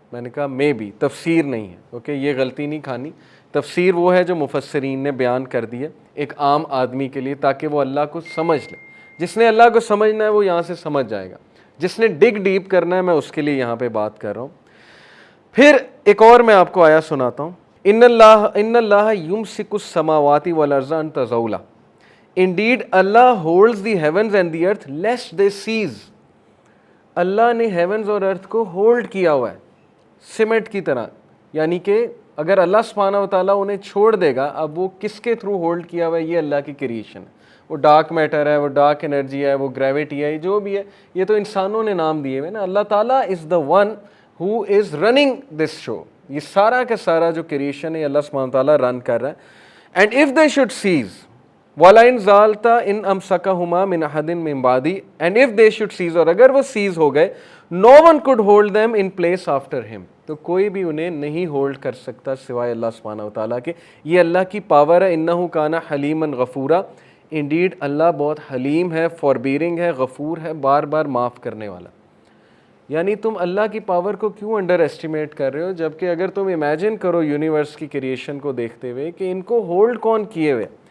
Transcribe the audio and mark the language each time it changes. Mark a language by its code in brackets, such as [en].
[ur] میں نے کہا مے بی، تفسیر نہیں ہے. اوکے یہ غلطی نہیں کھانی. تفسیر وہ ہے جو مفسرین نے بیان کر دی ہے ایک عام آدمی کے لیے تاکہ وہ اللہ کو سمجھ لے. جس نے اللہ کو سمجھنا ہے وہ یہاں سے سمجھ جائے گا، جس نے ڈگ ڈیپ کرنا ہے میں اس کے لیے یہاں پہ بات کر رہا ہوں. پھر ایک اور میں آپ کو آیا سناتا ہوں. [ar] ان اللہ یمسک السماوات والارض ان تزولا. [en] Indeed Allah holds the heavens and the earth lest they cease. [ur] اللہ نے ہیونز اور ارتھ کو ہولڈ کیا ہوا ہے سیمنٹ کی طرح، یعنی کہ اگر اللہ سبحانہ و تعالیٰ انہیں چھوڑ دے گا، اب وہ کس کے تھرو ہولڈ کیا ہوا ہے؟ یہ اللہ کی کریشن ہے. وہ ڈارک میٹر ہے، وہ ڈارک انرجی ہے، وہ گریوٹی ہے، جو بھی ہے یہ تو انسانوں نے نام دیے ہوئے نا. [en] اللہ تعالیٰ is the one who is running this show. [ur] یہ سارا کا سارا جو کریشن ہے اللہ سبحانہ و تعالیٰ رن کر رہا ہے. [en] and if they should cease [ar] وَلَئِنْ زَالْتَ إِنْ أَمْسَكَهُمَا مِنْ أَحَدٍ مِّن بَعْدِهِ. [en] And if they should cease, [ur] اور اگر وہ سیز ہو گئے, [en] no one could hold them in place after him. [ur] تو کوئی بھی انہیں نہیں ہولڈ کر سکتا سوائے اللہ سبحانہ و تعالیٰ کے. یہ اللہ کی پاور ہے. [ar] إِنَّهُ كَانَ حَلِيمًا غَفُورًا. [ur] Indeed اللہ بہت حلیم ہے، فوربیئرنگ ہے، غفور ہے، بار بار معاف کرنے والا. یعنی تم اللہ کی پاور کو کیوں انڈر ایسٹیمیٹ کر رہے ہو، جبکہ اگر تم امیجن کرو یونیورس کی کریشن کو دیکھتے ہوئے کہ ان کو ہولڈ کون کیے ہوئے.